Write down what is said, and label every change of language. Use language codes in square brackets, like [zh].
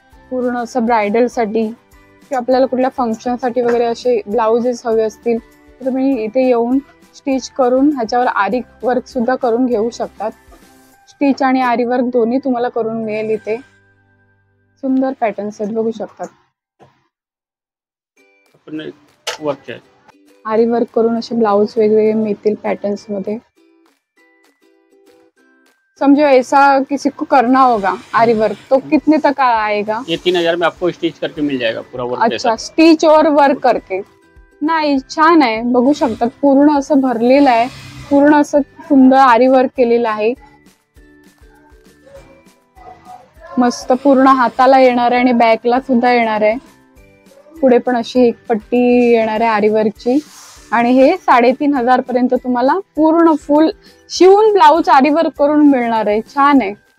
[mr] पूर्ण असं ब्रायडल साठी किंवा आपल्याला कुठल्या फंक्शन साठी वगैरे असे ब्लाउजेस हवे असतील तर तुम्ही इथे येऊन स्टिच करून ह्याच्यावर आरी वर्क सुद्धा करून घेऊ शकतात। स्टिच आणि आरी वर्क दोन्ही तुम्हाला करून मिळेल इथे। सुंदर पॅटर्न्स आहेत, बघू शकतात। [hi] अपने वर्क है, [mr] आरी वर्क करून असे ब्लाउज वेगवेगळे मिळतील पॅटर्न्स मध्ये। [hi] समझो ऐसा किसी को करना होगा आरी वर्क तो कितने तक आएगा? ये 3,000 में आपको स्टिच करके मिल जाएगा पूरा वर्क। अच्छा, स्टिच और वर्क करके। [mr] नाही, छान आहे, बघू शकतात पूर्ण असं भरलेलं आहे, पूर्ण असं सुंदर आरी वर्क केलेलं आहे। मस्त पूर्ण हाताला येणार आहे आणि बॅकला सुद्धा येणार आहे। पुढे पण अशी एक पट्टी येणार आहे आरी वर्कची आणि हे 3,500 पर्यंत तुम्हाला पूर्ण फुल शिवून ब्लाउज आरी वर्क करून मिळणार आहे। छान आहे।